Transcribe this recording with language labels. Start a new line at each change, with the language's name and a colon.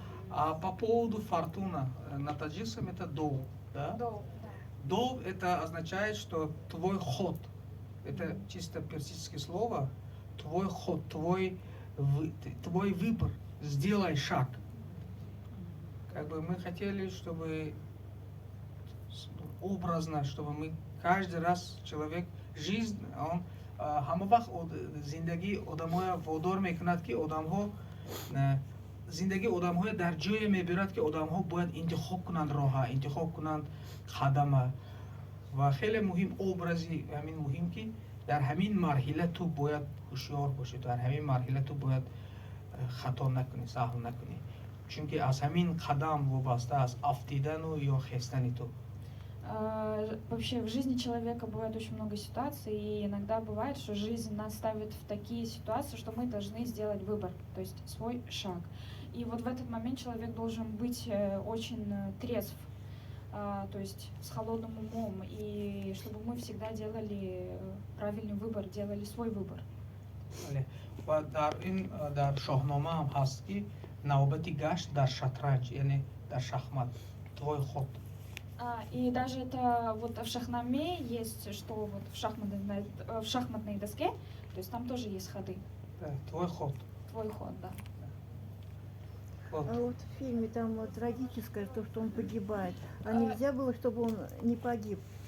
Russian: А по поводу фортуна, на таджикском это дол, да? Дол это означает, что твой ход. Это чисто персидское слово. Твой ход, твой выбор. Сделай шаг. Как бы мы хотели, чтобы образно, чтобы мы каждый раз человек, жизнь, он
Tajik: ҳама вақт зиндагии одамҳоя водор мекунад ки одамҳо зиндагии одамҳоя дар ҷое мебирад ки одамҳо бояд интихоб кунанд роҳа, интихоб кунанд қадама. ва хеле муҳим образи ҳамин муҳим ки дар ҳамин марҳила ту бояд ҳушёр бошӣ, дар ҳамин марҳила ту бояд хато накунӣ, саҳв накунӣ, чунки аз ҳамин қадам вобаста аст афтидану ё хестани ту.
Russian: Вообще в жизни человека бывает очень много ситуаций, и иногда бывает, что жизнь нас ставит в такие ситуации, что мы должны сделать выбор, то есть свой шаг. И вот в этот момент человек должен быть очень трезв, то есть с холодным умом, и чтобы мы всегда делали правильный выбор, делали свой выбор.
Tajik: ва дар шоҳнома ҳам ҳаст ки навбати гашт дар шатранҷ, яъне дар шахмат,
Russian: твой ход. И даже это вот в шахнаме есть, что вот в шахматной доске, то есть там тоже есть ходы. Да, твой ход. Твой ход, да. Вот. А вот в фильме там вот трагическое, то, что он погибает. А нельзя было, чтобы он не погиб?